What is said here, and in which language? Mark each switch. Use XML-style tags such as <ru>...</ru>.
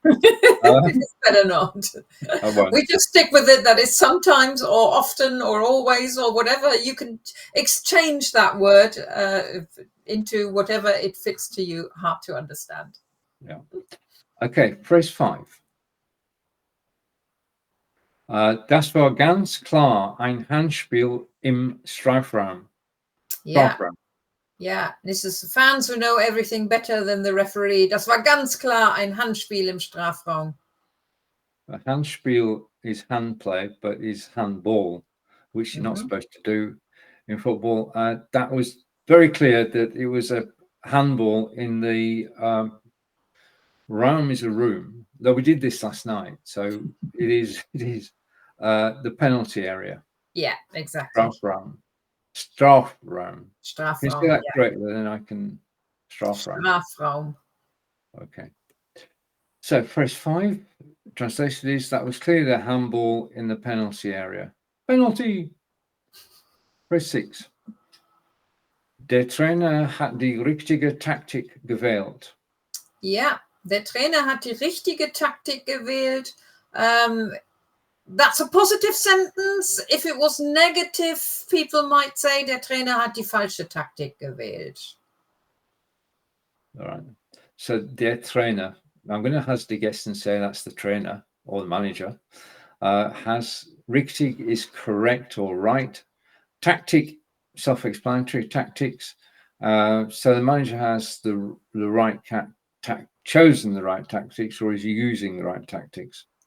<en>It's better not. I won't. We just stick with it that it's sometimes or often or always or whatever. You can exchange that word into whatever it fits to you, hard to understand. Yeah. Okay, phrase 5.</en> <de>Das war ganz klar ein Handspiel im Strafraum.</de> <en>Yeah. Yeah, this is fans who know everything better than the referee.</en> <de>Das war ganz klar ein Handspiel im Strafraum.</de> <en>A handspiel is hand play, but is handball, which you're not supposed to do in football. That was very clear that it was a handball in the Raum is a room. Though we did this last night, so it is the penalty area. Yeah, exactly.</en> <de>Strafraum. Strafraum. Strafraum.</de> <en>Can you say that correctly? Then I can. Strafraum.</en> <de>Strafraum.</de> <en>Okay. So phrase 5, translation is that was clearly a handball in the penalty area. Penalty. Phrase 6.</en> <de>Der Trainer hat die richtige Taktik gewählt. Ja, der Trainer hat die richtige Taktik gewählt.</de> <en>That's a positive sentence. If it was negative, people might say</en> <de>der Trainer hat die falsche Taktik gewählt.</de> <en>All right. So der Trainer, I'm going to hazard a guess and say that's the trainer or the manager. Has richtig is correct or right. Taktik, self-explanatory, tactics. So the manager has the right chosen the right tactics, or is he using the right tactics?</en>